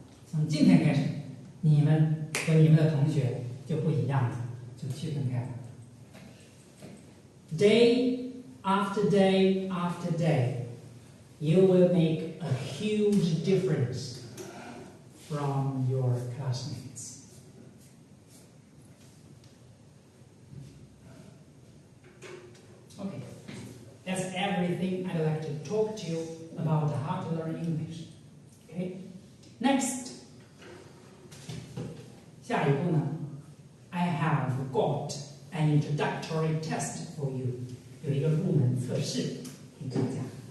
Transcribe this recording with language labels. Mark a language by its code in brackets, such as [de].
[zh] 从今天开始，你们和你们的同学就不一样了，就区分开了。 [en] Day after day after day, you will make a huge difference from your classmates. Okay, that's everything I'd like to talk to you about how to learn English. Okay, next. [zh] 下一步呢 [en] I have got an introductory test for you. [zh] 有一个入门测试给大家。